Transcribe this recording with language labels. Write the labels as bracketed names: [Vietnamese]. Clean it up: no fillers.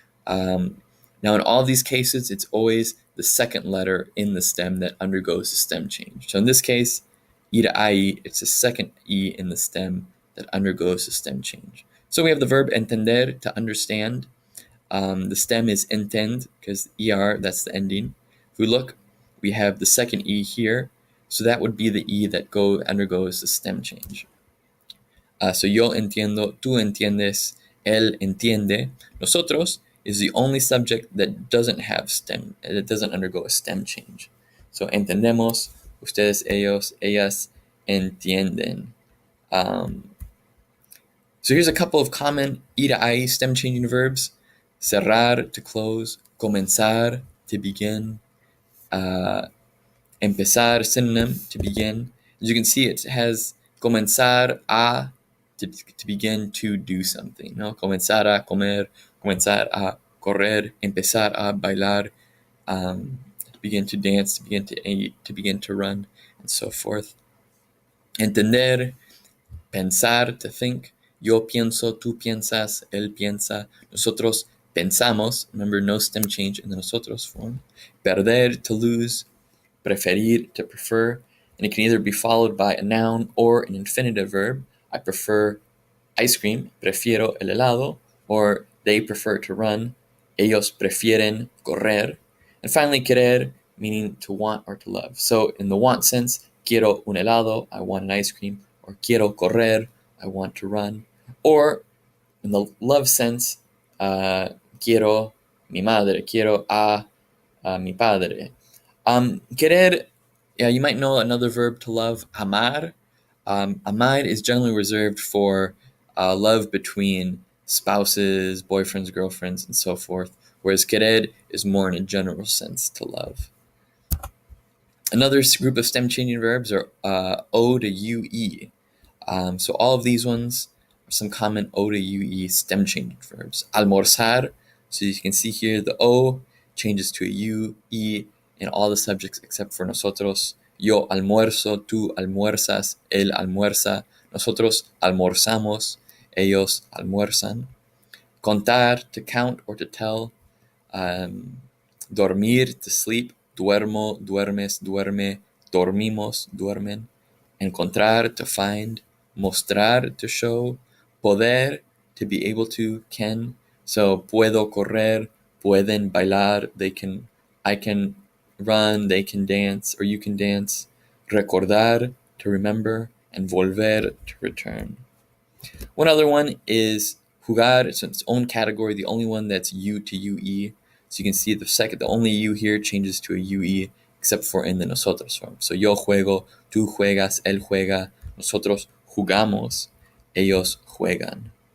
[English] Now, in all these cases, it's always the second letter in the stem that undergoes a stem change. So in this case, E to IE, it's the second E in the stem that undergoes a stem change. So we have the verb entender, to understand. The stem is entend, because ER, that's the ending. If we look, we have the second E here. So that would be the E that undergoes the stem change. [Spanish] So yo entiendo, tú entiendes, él entiende. [English] Nosotros is the only subject that doesn't have stem, that doesn't undergo a stem change. [Spanish] So entendemos, ustedes, ellos, ellas entienden. [English] So here's a couple of common E to IE stem changing verbs. Cerrar, to close. Comenzar, to begin. Empezar, synonym, to begin. As you can see, it has comenzar a, to begin to do something. ¿No? [Spanish] Comenzar a comer, comenzar a correr, empezar a bailar, [English] to begin to dance, to begin to eat, to begin to run, and so forth. Entender, pensar, to think. [Spanish] Yo pienso, tú piensas, él piensa, nosotros pensamos. [English] Remember, no stem change in the nosotros form. Perder, to lose. Preferir, to prefer. And it can either be followed by a noun or an infinitive verb. I prefer ice cream, [Spanish] prefiero el helado, [English] or they prefer to run, [Spanish] ellos prefieren correr. [English] And finally, querer, meaning to want or to love. So in the want sense, [Spanish] quiero un helado, [English] I want an ice cream, or [Spanish] quiero correr, [English] I want to run. Or in the love sense, [Spanish] quiero mi madre, quiero a mi padre. [English] Querer, yeah, you might know another verb to love, amar. Amar is generally reserved for love between spouses, boyfriends, girlfriends, and so forth, whereas querer is more in a general sense to love. Another group of stem changing verbs are O to UE. So all of these ones are some common O to UE stem changing verbs. Almorzar, so you can see here the O changes to a U, E in all the subjects except for nosotros. [Spanish] Yo almuerzo, tú almuerzas, él almuerza, nosotros almorzamos, ellos almuerzan. [English] Contar, to count or to tell. [Spanish] Dormir, to sleep. Duermo, duermes, duerme, dormimos, duermen. [English] Encontrar, to find. Mostrar, to show. Poder, to be able to, can. So [Spanish] puedo correr, pueden bailar, [English] I can run, they can dance, or you can dance. Recordar, to remember, and volver, to return. One other one is jugar. It's its own category, the only one that's U to UE. So you can see the only U here changes to a UE, except for in the nosotros form. [Spanish] So yo juego, tú juegas, él juega, nosotros jugamos, ellos juegan.